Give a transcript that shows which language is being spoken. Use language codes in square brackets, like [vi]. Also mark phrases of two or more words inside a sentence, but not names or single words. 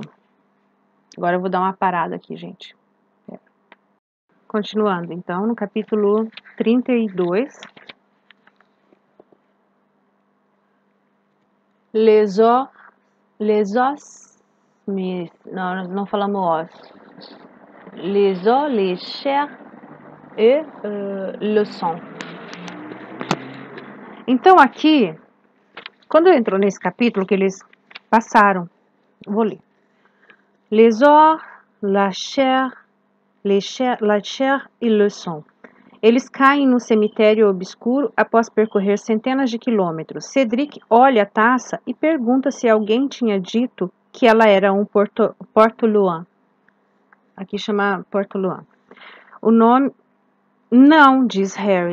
[pt] Agora eu vou dar uma parada aqui, gente. Continuando, então, no capítulo 32. [fr] Les os, [pt] não falamos os. [fr] Les os, les chairs et le sang. [pt] Então aqui, quando entrou nesse capítulo que eles passaram, vou ler. [fr] Les os, la chair et le sang. [pt] Eles caem no cemitério obscuro após percorrer centenas de quilômetros. Cedric olha a taça e pergunta se alguém tinha dito que ela era um Port-Louis. Aqui chama Port-Louis. O nome... Não, diz Harry.